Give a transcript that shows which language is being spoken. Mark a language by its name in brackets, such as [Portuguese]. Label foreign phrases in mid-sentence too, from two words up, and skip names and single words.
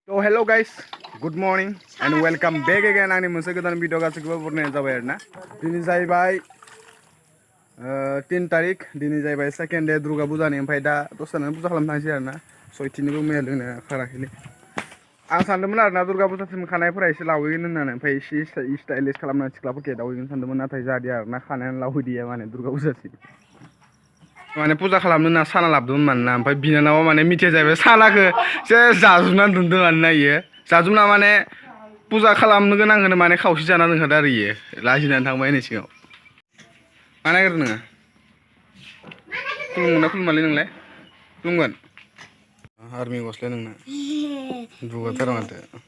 [English] So hello guys, good morning and welcome back again [Bodo] आंनि मोनसे गोदान भिडिअ गासैखौबो बरनायनाय जाबाय आरोना दिनै जाहैबाय 3 तारिख दिनै जाहैबाय [English] second day [Bodo] दुर्गा पूजानि ओमफ्राय दा दसेनो पूजा खालामनो थांसै आरोना सयथिनिबो मैया लोंनो खाराखैलै आं सानदोंमोन आरोना दुर्गा पूजासिम खानायफोरा एसे लावहैगोन होननानै ओमफ्राय एसे स्टाइलिश खालामनानै सिख्लाफोरखौ एदावहैगोन सानदोंमोन नाथाय जादिया आरोना खानायानो लावहैदिया माने दुर्गा पूजासिम माने पूजा खालामनो होनना साना लाबोदोंमोन मानोना ओमफ्राय बिनानावा माने मिथिया जाहैबाय सानाखौ एसे जाजुबनानै दोनदों आरोना इयो जाजुबना माने पूजा खालामनो गोनांखौनो माने खावसे जाना दोनखादों आरो इयो लाजिनानै थांबाय नै सिगाङाव मा नागिरदों नोङो खुलुमगोन ना खुलुमालै नोंलाय खुलुमगोन आर्मि गस्लाया नोंना दुगाथार माथो